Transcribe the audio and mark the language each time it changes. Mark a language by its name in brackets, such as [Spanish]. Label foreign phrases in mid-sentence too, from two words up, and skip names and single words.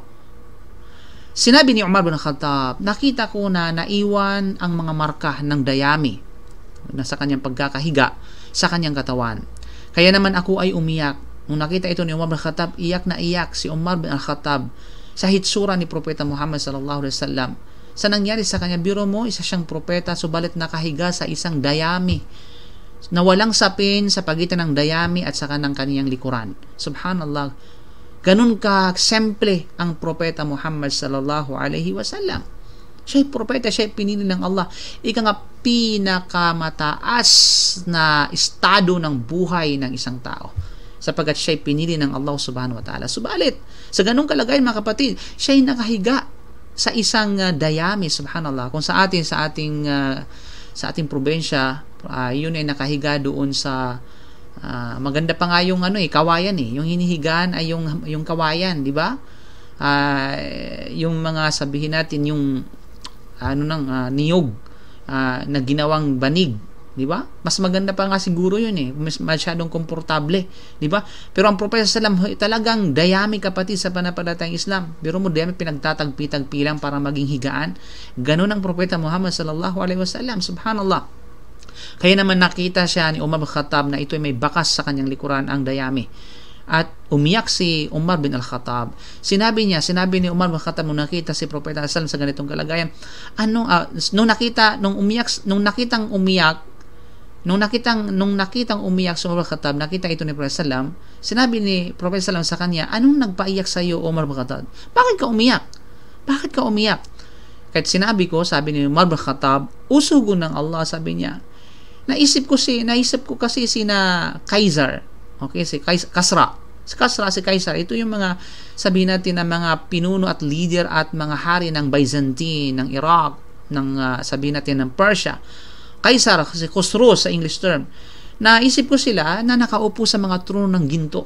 [Filipino] Sinabi ni Umar bin Khattab, nakita ko na naiwan ang mga marka ng dayami na sa kanyang pagkakahiga sa kanyang katawan. Kaya naman ako ay umiyak. Nung nakita ito ni Umar bin Khattab, iyak na iyak si Umar bin Khattab sa hitsura ni Propeta Muhammad [Arabic] صلى الله عليه وسلم. [Filipino] Sa nangyari sa kanya, biro mo, isa siyang propeta, subalit nakahiga sa isang dayami na walang sapin sa pagitan ng dayami at saka ng kaniyang likuran. Subhanallah. Ganun ka simple ang Propeta Muhammad [Arabic] صلى الله عليه وسلم. [Filipino] Siya ay propeta, siya ay pinili ng Allah. Ika nga pinakamataas na estado ng buhay ng isang tao, sapagkat siya ay pinili ng Allah [Arabic] سبحانه وتعالى. [Filipino] Subalit, sa ganung kalagayan mga kapatid, siya ay nakahiga sa isang dayami, subhanallah. Kung sa ating probensya, yun ay nakahiga doon sa maganda pa nga yung kawayan yung hinihigaan ay yung kawayan, di ba? Yung mga sabihin natin yung niyog na ginawang banig, di ba? Mas maganda pa nga siguro yun mas masyadong komportable, di ba? Pero ang Propeta sallam talagang dayami kapatid sa pananampalatayang Islam. Pero mo dayami pinagtatagpi-tagpi lang para maging higaan. Ganun ang Propeta Muhammad [Arabic] صلى الله عليه وسلم, [Filipino] subhanallah. Kaya naman nakita siya ni Umar bin Khattab na ito ay may bakas sa kanyang likuran, ang dayami. At umiyak si Umar bin al-Khattab. Sinabi ni Umar bin al-Khattab nung nakita si Propeta sallallahu sa ganitong kalagayan, nung nakitang umiyak si Umar bin al-Khattab, nakita ito ni Propeta sallallahu, sinabi ni Propeta sallallahu sa kanya, anong nagpaiyak sa iyo, Umar bin al-Khattab? Bakit ka umiyak? Kahit sabi ni Umar bin al-Khattab, usugon ng Allah, sabi niya, naisip ko kasi sina Kaisar, okay, si Kaisar, ito yung mga sabihin natin na mga pinuno at leader at mga hari ng Byzantine, ng Iraq, ng sabihin natin ng Persia. Kaisar, si Khosrow sa [English] English term. [Filipino] Naisip ko sila na nakaupo sa mga trono ng ginto.